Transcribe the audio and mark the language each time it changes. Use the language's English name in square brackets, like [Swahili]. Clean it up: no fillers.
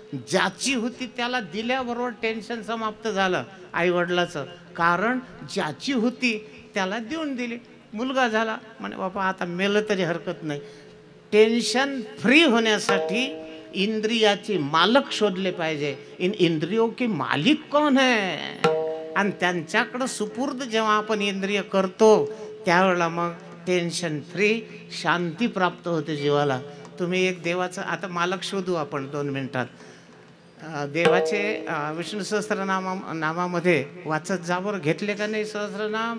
[Marathi] ज्याची होती त्याला दिल्याबरोबर टेन्शन समाप्त झालं आईवडिलाचं. कारण ज्याची होती त्याला देऊन दिली, मुलगा झाला. म्हणे बाबा आता मेलं तरी हरकत नाही. टेन्शन फ्री होण्यासाठी इंद्रियाचे मालक शोधले पाहिजे. [Hindi] इन इंद्रियों के मालिक कौन है? [Marathi] आणि त्यांच्याकडं सुपूर्द जेव्हा आपण इंद्रिय करतो त्यावेळेला मग टेन्शन फ्री, शांती प्राप्त होते जीवाला. तुम्ही एक देवाचं आता मालक शोधू आपण 2 मिनिटात. देवाचे विष्णू सहस्त्रनामामध्ये वाचत जावर घेतले का नाही सहस्त्रनाम?